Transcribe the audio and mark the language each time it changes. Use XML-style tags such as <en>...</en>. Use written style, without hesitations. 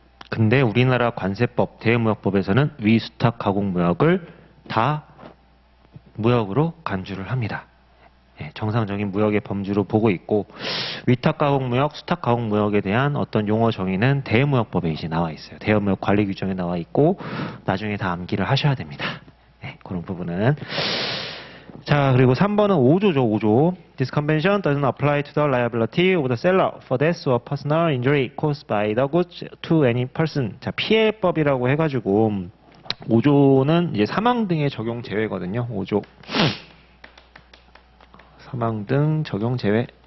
<ko>근데 우리나라 관세법, 대무역법에서는 위수탁 가공무역을 다 무역으로 간주를 합니다. 정상적인 무역의 범주로 보고 있고, 위탁 가공무역, 수탁 가공무역에 대한 어떤 용어 정의는 대무역법에 이제 나와 있어요. 대무역 관리 규정에 나와 있고, 나중에 다 암기를 하셔야 됩니다. 그런 부분은. 자, 그리고 3번은 5조죠, 5조.</ko> <en>This convention doesn't apply to the liability of the seller for death or personal injury caused by the goods to any person.</en> <ko>자, 피해법이라고 해가지고 5조는 이제 사망 등의 적용 제외거든요. 5조. 사망 등 적용 제외.</ko>